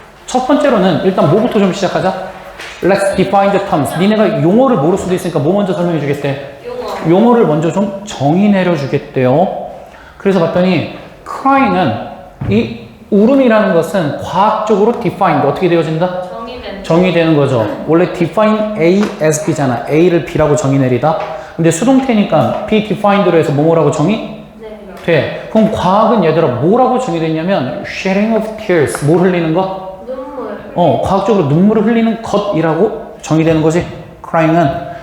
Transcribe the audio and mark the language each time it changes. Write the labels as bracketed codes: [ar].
[ko] 첫 번째로는 일단 뭐부터 좀 시작하자. [en] Let's define the terms. [ko] 니네가 용어를 모를 수도 있으니까 뭐 먼저 설명해 주겠대? 용어를 먼저 좀 정의 내려 주겠대요. 그래서 봤더니 crying은 이 울음이라는 것은 과학적으로 defined 어떻게 되어진다? 정의되는 거죠. 원래 define A as B잖아. A를 B라고 정의 내리다. 근데 수동태니까 be defined로 해서 뭐라고 정의? 돼. 그럼 과학은 얘들아 뭐라고 정의됐냐면 shedding of tears. 뭘 흘리는 것? 눈물. 과학적으로 눈물을 흘리는 것이라고 정의되는 거지. crying은.